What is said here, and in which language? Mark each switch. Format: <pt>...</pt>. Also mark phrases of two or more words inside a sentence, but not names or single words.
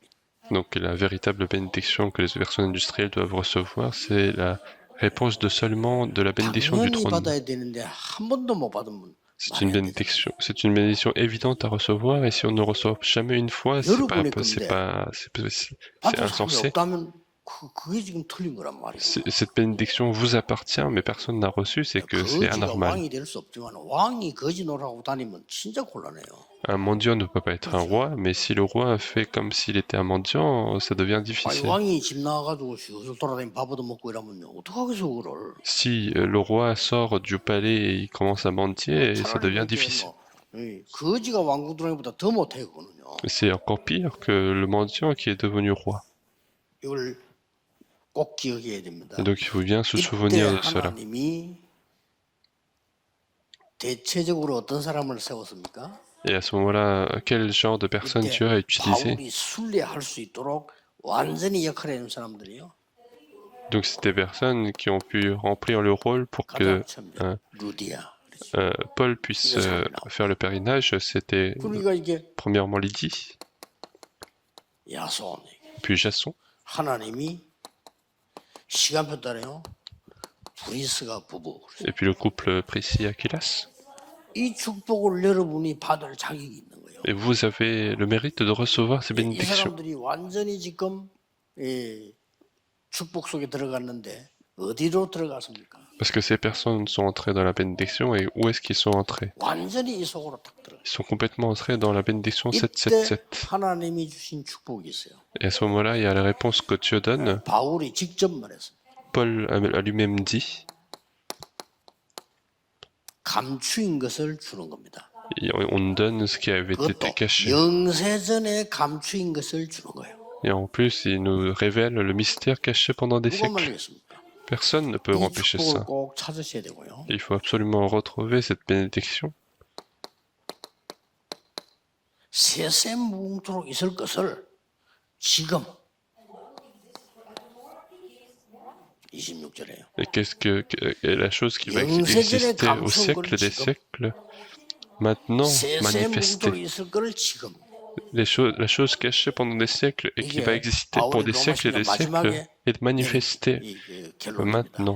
<fr>Donc la véritable bénédiction que les personnes industrielles doivent recevoir, c'est la réponse de seulement de la bénédiction du</fr> <ko>당연히</ko> <fr>trône.</fr> <ko>받아야 되는데 한 번도 못 받으면</ko> <fr>C'est une bénédiction évidente à recevoir, et si on ne reçoit jamais une fois, c'est insensé.</fr> <ko>그게 지금 틀린 거란 말이에요.</ko> <fr>Cette bénédiction vous appartient, mais personne n'a reçu, c'est que c'est anormal.</fr> <ko>왕이 될 수 없지만 왕이 거지 노릇하고 다니면 진짜 곤란해요.</ko> <fr>Un mendiant ne peut pas être un roi, mais si le roi fait comme s'il était un mendiant, ça devient difficile.</fr> <ko>왕이 집 나가가지고 시술 돌아다니면 밥도 먹고 이러면요, 어떡하겠어 그걸.</ko> <fr>Si le roi sort du palais et il commence à mendier, ça devient difficile.</fr> <ko>거지가 왕궁 들어가기보다 더 못해 그거는요.</ko> <fr>C'est encore pire que le mendiant qui est devenu roi.</fr> <ko>이걸 꼭 기억해야 됩니다.</ko> <fr>Et donc il faut bien se souvenir de cela.</fr> <ko>하나님이 대체적으로 어떤 사람을 세웠습니까?</ko> <fr>Et à ce moment-là, quel genre de personne Dieu a utilisé?</fr> <ko>바울이 순례할 수 있도록 완전히 역할을 해준 사람들이요.</ko> <fr>Donc c'est des personnes qui ont pu remplir le rôle pour que Paul puisse faire le pèlerinage. C'était premièrement Lydie, puis Jason.</fr> <ko>하나님이 시간표 따라요. 브리스가 부부.</ko> <fr>Et puis le couple Priscilla Aquilas.</fr> <ko>이 축복을 여러분이 받을 자격이 있는 거예요.</ko> <fr>Et vous avez le mérite de recevoir ces</fr> <ko>이</ko> <fr>bénédictions.</fr> <ko>사람들이 완전히 지금 축복 속에 들어갔는데 어디로 들어갔습니까?</ko> <fr>Parce que ces personnes sont entrées dans la bénédiction, et où est-ce qu'ils sont entrés?</fr> <ko>완전히 이 속으로 딱 들어갔어요.</ko> <fr>Ils sont complètement entrés dans la bénédiction 777.</fr> <ko>하나님이 주신 축복이 있어요.</ko> <fr>Et à ce moment-là, il y a la réponse que Dieu donne.</fr> <ko>바울이 직접 말했어요.</ko> <fr>Paul a lui-même dit.</fr> <ko>감추인 것을 주는 겁니다.</ko> <fr>On donne ce qui avait été caché.</fr> <ko>영세전에 감추인 것을 주는 거예요.</ko> <fr>Et en plus, il nous révèle le mystère caché pendant des siècles. Personne ne peut empêcher ça. Il faut absolument retrouver cette bénédiction.</fr> <ko>세세무궁토록 있을 것을 지금 26절에요.</ko> <fr>Et qu'est-ce que la chose qui va exister au siècle des siècles, maintenant manifestée. La chose cachée pendant des siècles et qui va exister pour des siècles et des siècles est manifestée maintenant.</fr>